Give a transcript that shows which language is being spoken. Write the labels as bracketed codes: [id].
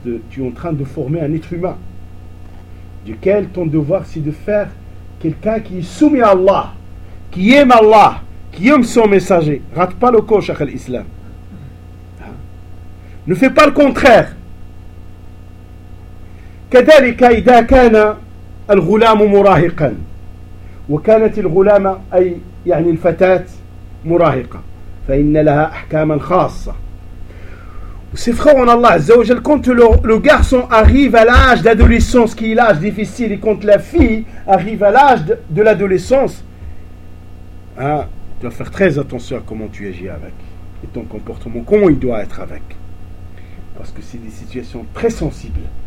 [fr] Tu es en train de former un être humain. duquel ton devoir c'est de faire quelqu'un qui est soumis à Allah, qui aime Allah, qui aime son messager. Rate pas le coche, [ar] Akhal Islam. [fr] Ne fais pas le contraire. [ar] كذلك إذا كان الغلام مراهقا وكانت الغلامة أي يعني الفتاة مراهقة فإن لها أحكاما خاصة. [fr] C'est frère en Allah Azza wa Jal, quand le garçon arrive à l'âge d'adolescence, qui est l'âge difficile, et quand la fille arrive à l'âge de l'adolescence, hein, tu dois faire très attention à comment tu agis avec et ton comportement, comment il doit être avec, parce que c'est des situations très sensibles.